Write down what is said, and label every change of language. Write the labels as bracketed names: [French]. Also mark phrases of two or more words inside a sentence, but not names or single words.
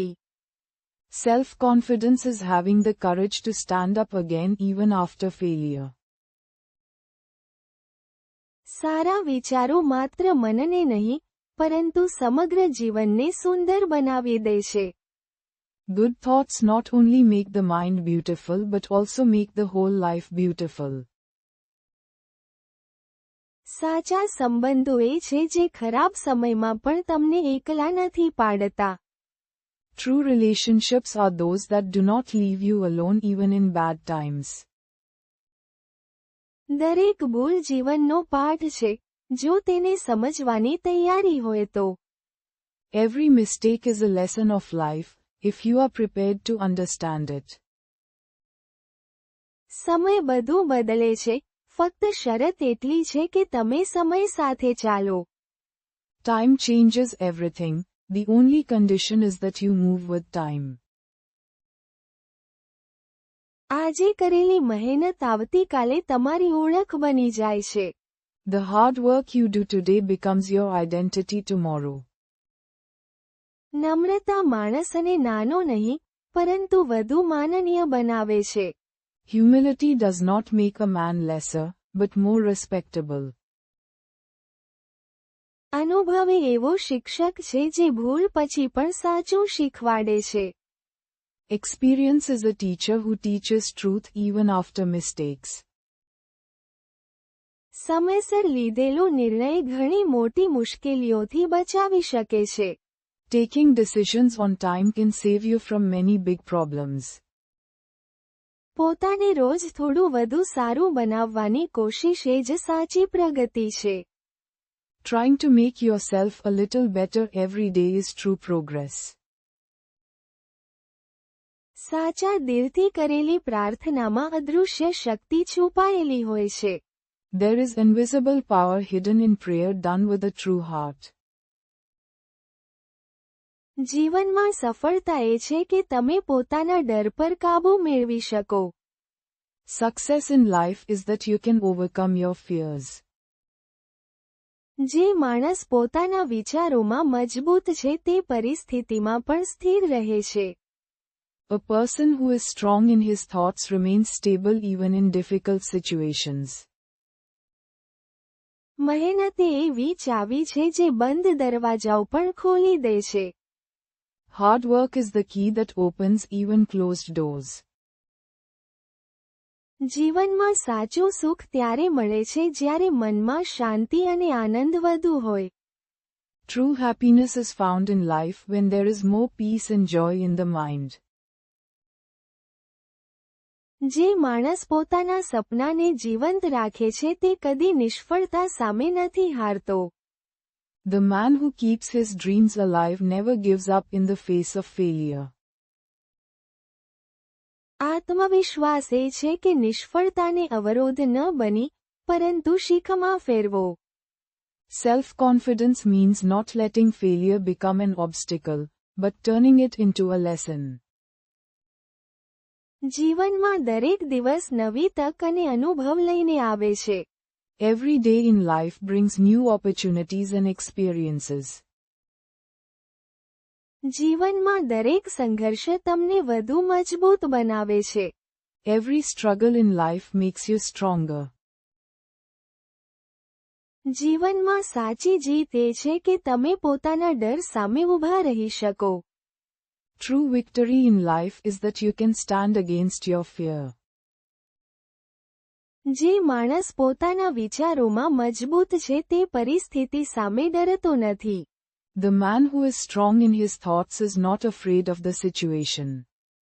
[English] Self-confidence is having the courage to stand up again even after failure. [Gujarati] સારા વિચારો માત્ર મનને નહીં, પરંતુ સમગ્ર જીવનને સુંદર બનાવી દે છે. [English] Good thoughts not only make the mind beautiful but also make the whole life beautiful. [Gujarati] સાચા સંબંધો એ છે જે ખરાબ સમયમાં પણ તમને એકલા નથી પાડતા. [English] True relationships are those that do not leave you alone even in bad times. [Gujarati] દરેક ભૂલ જીવનનો પાઠ છે, જો તેને સમજવાની તૈયારી હોય તો. [English] Every mistake is a lesson of life, if you are prepared to understand it. [Gujarati] સમય બધું બદલે છે, ફક્ત શરત એટલી છે કે તમે સમય સાથે ચાલો. [English] Time changes everything, the only condition is that you move with time. [Gujarati] આજે કરેલી મહેનત આવતીકાલે તમારી ઓળખ બની જાય છે. [English] The hard work you do today becomes your identity tomorrow. [Gujarati] નમ્રતા માણસને નાનો નહીં, પરંતુ વધુ માનનીય બનાવે છે. [English] Humility does not make a man lesser, but more respectable. [Gujarati] અનુભવ એ એવો શિક્ષક છે જે ભૂલ પછી પણ સાચું શીખવાડે છે. [English] Experience is a teacher who teaches truth even after mistakes. [Gujarati] સમયસર લીધેલો નિર્ણય ઘણી મોટી મુશ્કેલીઓથી બચાવી શકે છે. [English] Taking decisions on time can save you from many big problems. [Gujarati] પોતાને રોજ થોડું વધુ સારું બનાવવાની કોશિશ એ જ સાચી પ્રગતિ છે. [English] Trying to make yourself a little better every day is true progress. [Gujarati] સાચા દિલથી કરેલી પ્રાર્થનામાં અદૃશ્ય શક્તિ છુપાયેલી હોય છે. [English] There is invisible power hidden in prayer done with a true heart. [Gujarati] જીવનમાં સફળતા એ છે કે તમે પોતાના ડર પર કાબૂ મેળવી શકો. [English] Success in life is that you can overcome your fears. [Gujarati] જે માણસ પોતાના વિચારોમાં મજબૂત છે તે પરિસ્થિતિમાં પણ સ્થિર રહે છે. [English] A person who is strong in his thoughts remains stable even in difficult situations. [Gujarati] મહેનત એ એવી ચાવી છે જે બંધ દરવાજાઓ પણ ખોલી દે છે. [English] Hard work is the key that opens even closed doors. [Gujarati] જીવનમાં સાચું સુખ ત્યારે મળે છે જ્યારે મનમાં શાંતિ અને આનંદ વધુ હોય. [English] True happiness is found in life when there is more peace and joy in the mind. [Gujarati] જે માણસ પોતાના સપનાને જીવંત રાખે છે તે કદી નિષ્ફળતા સામે નથી હારતો. [English] The man who keeps his dreams alive never gives up in the face of failure. [Gujarati] આત્મવિશ્વાસ એ છે કે નિષ્ફળતાને અવરોધ ન બની, પરંતુ શીખમાં ફેરવો. [English] Self-confidence means not letting failure become an obstacle, but turning it into a lesson. [Gujarati] જીવનમાં દરેક દિવસ નવી તક અને અનુભવ લઈને આવે છે. [English] Every day in life brings new opportunities and experiences. [Gujarati] જીવનમાં દરેક સંઘર્ષ તમને વધુ મજબૂત બનાવે છે. [English] Every struggle in life makes you stronger. [Gujarati] જીવનમાં સાચી જીત એ છે કે તમે પોતાના ડર સામે ઊભા રહી શકો. [English] True victory in life is that you can stand against your fear. [Gujarati] જે માણસ પોતાના વિચારોમાં મજબૂત છે તે પરિસ્થિતિ સામે ડરતો નથી. [English] The man who is strong in his thoughts is not afraid of the situation.